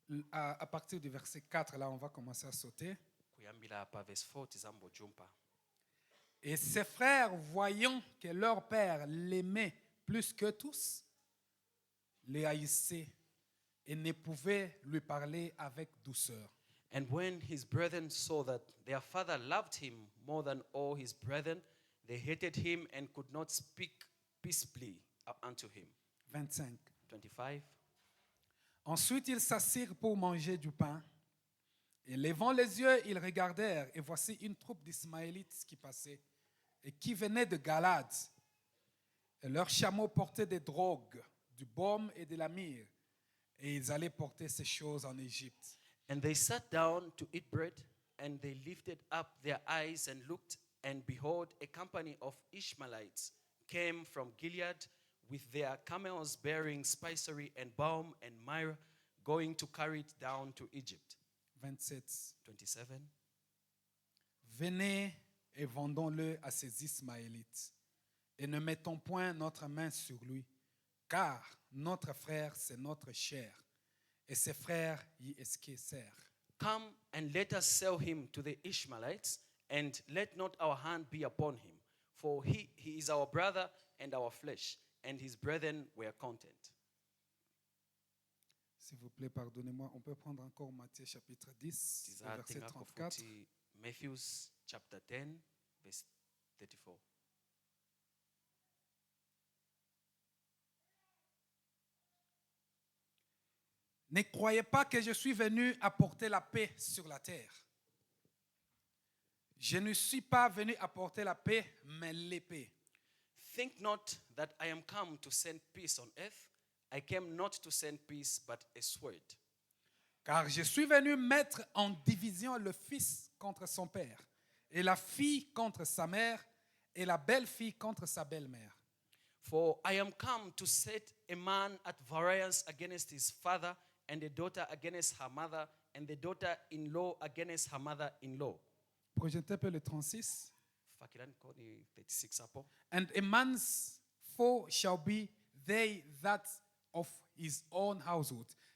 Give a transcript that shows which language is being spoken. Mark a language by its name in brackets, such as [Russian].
[French] À partir du verset 4, là, on va commencer à sauter. [Nyanja] Kuyambila hapa verse 4 tizambo jumpa. [French] Et ses frères, voyant que leur père l'aimait plus que tous, les haïssaient et ne pouvaient lui parler avec douceur. [English] And when his brethren saw that their father loved him more than all his brethren, they hated him and could not speak peaceably unto him. 25. 25. [French] Ensuite, ils s'assirent pour manger du pain. Et levant les yeux, ils regardèrent, et voici une troupe d'Ismaélites qui passait, et qui venait de Galade. Et leurs chameaux portaient des drogues, du baume et de la myrrhe, et ils allaient porter ces choses en Égypte. [English] And they sat down to eat bread, and they lifted up their eyes and looked, and behold, a company of Ishmaelites came from Gilead with their camels bearing spicery and balm and myrrh, going to carry it down to Egypt. 27. 27. [French] Venez et vendons-le à ces Ismaélites, et ne mettons point notre main sur lui, car notre frère, c'est notre chair, et ses frères y esquissèrent. [English] Come and let us sell him to the Ishmaelites, and let not our hand be upon him. For he is our brother and our flesh, and his brethren were content. [French] S'il vous plaît, pardonnez-moi. On peut prendre encore Matthieu chapitre 10, au verset 34. [English] Matthew chapter 10, verse 34. [French] Ne croyez pas que je suis venu apporter la paix sur la terre. Je ne suis pas venu apporter la paix, mais l'épée. [English] Think not that I am come to send peace on earth. I came not to send peace, but a sword. [French] Car je suis venu mettre en division le fils contre son père, et la fille contre sa mère, et la belle-fille contre sa belle-mère. [English] For I am come to set a man at variance against his father, and a daughter against her mother, and the daughter-in-law against her mother-in-law. [French] Projetez un peu le 36. [Nyanja] Fakirani koni 36 hapo. [English] And a man's foe shall be they that of his own household.